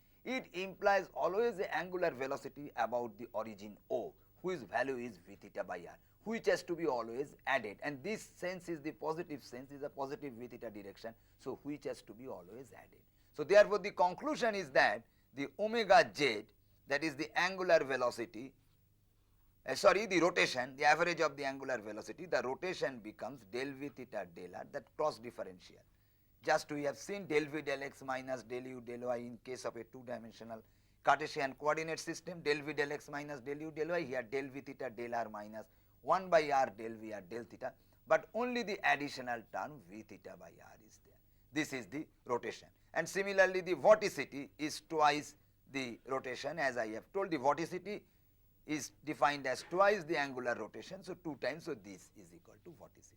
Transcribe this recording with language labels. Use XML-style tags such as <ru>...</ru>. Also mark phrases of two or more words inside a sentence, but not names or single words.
<en>it implies always the angular velocity about the origin O, whose value is v theta by r, which has to be always added, and this sense is the positive sense, is a positive v theta direction, so which has to be always added. So therefore the conclusion is that the omega z, that is the angular velocity, the rotation, the average of the angular velocity, the rotation becomes del v theta del r, that cross differential. Just we have seen del v del x minus del u del y in case of a two-dimensional Cartesian coordinate system, del v del x minus del u del y, here del v theta del r minus 1 by r del v r del theta, but only the additional term v theta by r is there. This is the rotation. And similarly, the vorticity is twice the rotation, as I have told. The vorticity is defined as twice the angular rotation, so 2 times, so this is equal to vorticity.</en>